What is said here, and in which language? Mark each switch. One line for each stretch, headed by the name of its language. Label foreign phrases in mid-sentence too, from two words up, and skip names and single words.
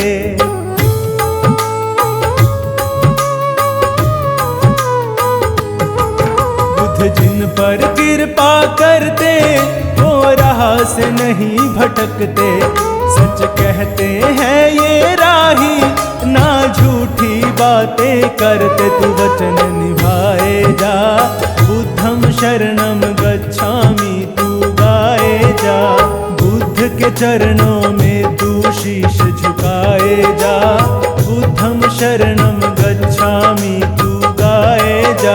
Hindi: बुद्ध जिन पर कृपा करते, वो राह से नहीं भटकते, सच कहते हैं ये राही, ना झूठी बातें करते। तू वचन निभाए जा।
Pali: बुद्धं शरणं गच्छामि
Hindi: तू गाए जा। बुद्ध के चरणों में तू शीश झुकाए जा।
Pali: बुद्धं शरणं गच्छामि
Hindi: तू गाए जा।